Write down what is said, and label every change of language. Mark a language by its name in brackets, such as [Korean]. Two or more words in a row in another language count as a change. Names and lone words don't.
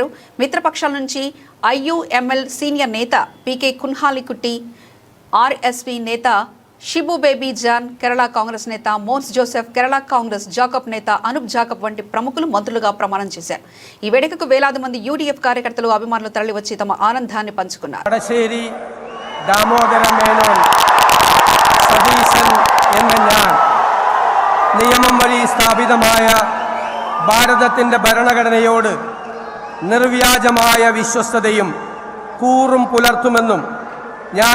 [Telugu] మిత్రపక్షాల నుంచి ఐయుఎంఎల్ సీనియర్ నేత పీకే కున్హాలికుట్టి, ఆర్ఎస్పీ నేత షిబు బేబీ జాన్, కేరళ కాంగ్రెస్ నేత మోన్స్ జోసెఫ్, కేరళ కాంగ్రెస్ జాకబ్ నేత అనూప్ జాకబ్ వంటి ప్రముఖులు మంత్రులుగా ప్రమాణం చేశారు. ఈ వేడుకకు వేలాది మంది యూడీఎఫ్ కార్యకర్తలు, అభిమానులు తరలివచ్చి తమ ఆనందాన్ని పంచుకున్నారు. [Malayalam] നിയമം വഴി സ്ഥാപിതമായ ഭാരതത്തിൻ്റെ ഭരണഘടനയോട് നിർവ്യാജമായ വിശ്വസ്തതയും കൂറും പുലർത്തുമെന്നും ഞാൻ